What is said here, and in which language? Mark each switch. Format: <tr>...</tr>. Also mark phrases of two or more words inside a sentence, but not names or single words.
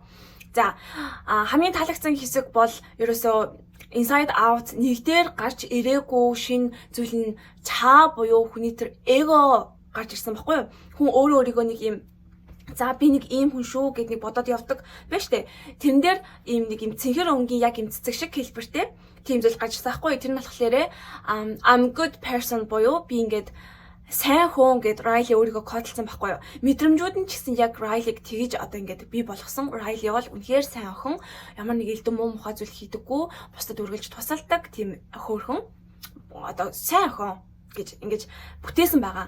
<mn>За хамгийн таалагдсан хэсэг бол ерөөсөө Inside Out нэгдээр гарч ирээгүй шин зүйл нь чаа буюу хүний тэр эго гарч ирсэн баггүй юу? Хүн өөрөө өөрийгөө нэг юм за би нэг ийм хүн шүү гэд нэг бодоод явдаг байна штэ. Тэрэн дээр ийм нэг юм цэнхэр өнгийн яг юм цэцэг шиг хэлбэртэй тийм зүйл гарч ирсэн байхгүй юу? Тэр нь болохоор</mn> <en>I'm good person</en> <mn>буюу би ингээд сайн хүн гэд Riley өөрийгөө кодлсон байхгүй юу? Мэдрэмжүүд нь ч гэсэн яг Riley-г тэгж одоо ингээд бий болгосон. Riley бол үнэхээр сайн охин. Ямар нэг элдэн муу мухай зүйл хийдэггүй, бусдад үргэлж тусалдаг тийм хөөрхөн. Одоо сайн охин гэж ингэж бүтээсэн байгаа.</mn>